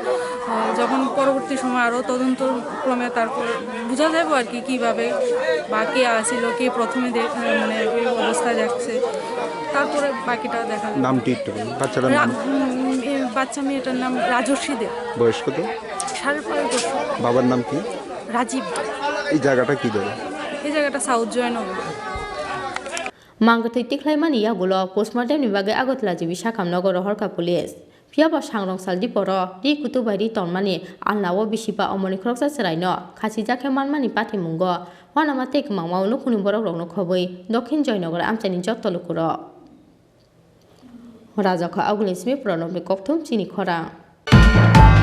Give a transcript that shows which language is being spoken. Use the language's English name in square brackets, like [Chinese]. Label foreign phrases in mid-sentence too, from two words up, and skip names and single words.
[Bangla] যখন পরবর্তী সময় আরও তদন্ত ক্রমে তারপর বোঝা যাবে আর কি কীভাবে বা কে আসছিল কে প্রথমে মানে ওই অবস্থা যাচ্ছে, তারপরে বাকিটা দেখা যাবে। নামটি একটু বাচ্চার নাম? বাচ্চা মেয়েটার নাম রাজস্বী দে। বয়স কত? 5.5 বছর। বাবার নাম কি? রাজীব। এই জায়গাটা কি ধরে? এই জায়গাটা সাউথ জয়নগর। [Kok Borok] Mangkwthwi tiklaimani yagulo postmortem ni bagai agotla jibi sakamnogor horka police phiaba sangrong saldi poro Rituku bai tonmani Alna o Bisiba Omarni Khoroksa Chwraini Khachijakhe manmani patimungo wanama tek mangma unukuni borok rokno khoboi Dokhin Joynogor amchani jottolukuro Rajakha Agulismi Pranobni Kokthum Chini Khorang।